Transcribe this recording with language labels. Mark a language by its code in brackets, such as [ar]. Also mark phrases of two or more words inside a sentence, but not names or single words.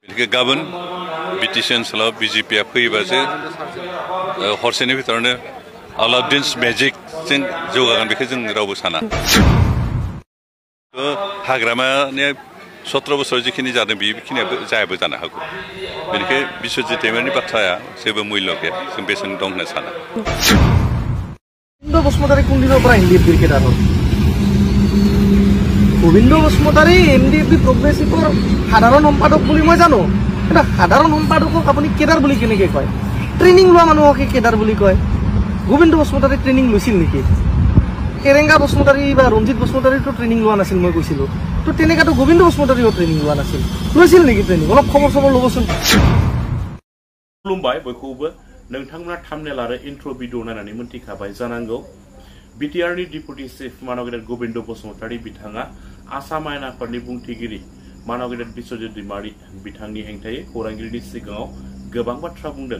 [brx] गाबोन बिटिसि ओनसोलाव बिजेपिआ फैयोबासो हरसेनि भितरावनो अलाउद्दिन्स मेजिकजों जौगागोन बेखौ जों रावबो साना हाग्रामानि 17 बोसोराव जिखिनि जादों बेखिनियाबो जायाबो जानो हागौ बेनिखायनो बिश्वजित दैमारिनि बाथ्राया जेबो मुल्य गैया जों बेसेन दं होनना साना गोविंद बसुमतारी कोनदिननिफ्राय एमडिएफबि क्रिकेटार गोविंद बसुमतारी एमडिएफबि प्रग्रेसिभर साधारण सम्पादक [as] বুলি মই জানো এটা সাধারণ সম্পাদকক আপুনি কেডার বুলি কেনেকৈ কয় ট্রেনিং লোৱা মানুহকে কেডার বুলি কয় গোবিন্দ বসুমতাৰী ট্রেনিং লৈছিল নেকি কেৰেঙ্গা বসুমতাৰী বা ৰঞ্জিত বসুমতাৰীটো ট্রেনিং লোৱা নাছিল মই কৈছিলো তো তেনেকাটো গোবিন্দ বসুমতাৰীও ট্রেনিং লোৱা নাছিল লৈছিল নেকি ট্রেনিং অলপ খবৰ খবৰ ল'বচোন [brx] खुलुमबाय बयखौबो नोंथांमोना थाम्बनेल आरो इन्ट्र' भिडिअ नायनानै मोनथिखाबाय जानांगौ बिटिआरनि [en] deputy chief [brx] मानव गेदेर गोविंद बसुमतारी बिथाङा आसाम आयेन आफादनि बुंथिगिरि मानव गेदेर बिश्वजित दैमारि बिथांनि हेंथायै खौरांगिरिनि सिगाङाव गोबां बाथ्रा बुंदों